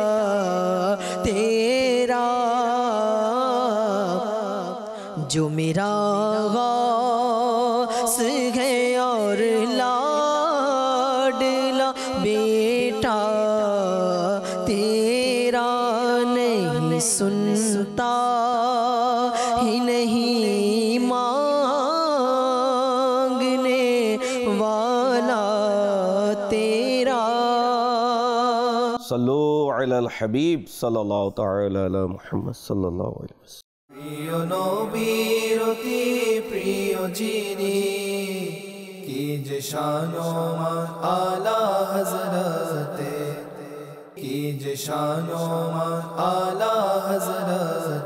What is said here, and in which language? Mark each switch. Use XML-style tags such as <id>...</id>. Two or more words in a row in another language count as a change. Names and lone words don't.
<ur>تیرا، جو میرا غوث ہے اور لاڈلا بیٹا تیرا، نہیں سنتا ہی نہیں مانگنے والا تیرا۔</ur> <ar>صلو علی الحبیب صلی اللہ تعالی علی محمد صلی اللہ علیہ وسلم۔</ar> <bn>প্রিয় নবীর অতি প্রিয় যিনি, কি যে শান ও মান আলা হযরতে, কি যে শান ও মান আলা হযরত।</bn>